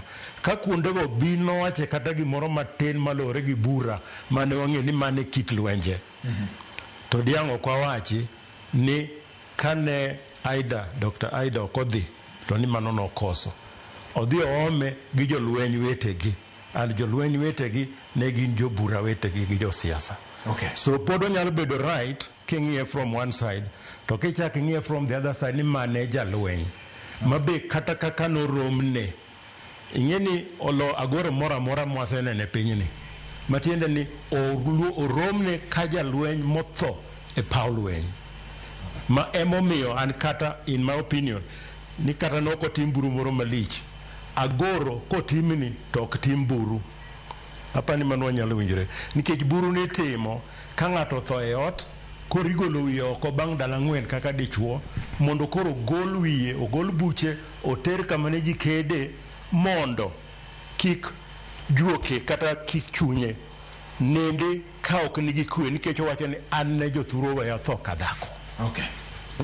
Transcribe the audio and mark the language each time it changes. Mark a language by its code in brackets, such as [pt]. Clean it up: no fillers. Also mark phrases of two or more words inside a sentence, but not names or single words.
[luo] Ka kuondego bi nowache kata gimoro matin malore gi bura mane wang'e ni mane kit lwenje, to diang' ok wawachi ni kane Dr. Aida ok odhi, to ni mano nokoso. Odhi oome gi jolweny wetegi, and jolweny wetegi ne gin jobura wetegi gi josiasa. Okay. So pod onyalo bedo right king'iye [en] from one side, [luo] to kichak ing'iye [en] from the other side [luo] ni mane jalweny. Mabe kata kaka noromne, ing'e ni olo agoro moro amora mwasenene pinyni, matiende ni oromne ka jalweny motho e paw lweny. Ma emomiyo an kata [en] in my opinion [luo] ni kata noko tim buru moro malich, agoro kotimni to ok tim buru. Apani mano wanyalo winjore, nikech buru ni timo ka ng'ato tho e ot, koro igolo wiye oko bang' dala 4 kaka dichuo, mondo koro gol wiye, ogol buche, oter kama ne ji kede, mondo kik juoke kata kik chunye nende ka ok nigi kwe, nikech owacho ni an ne jothuro weya tho ka dhako.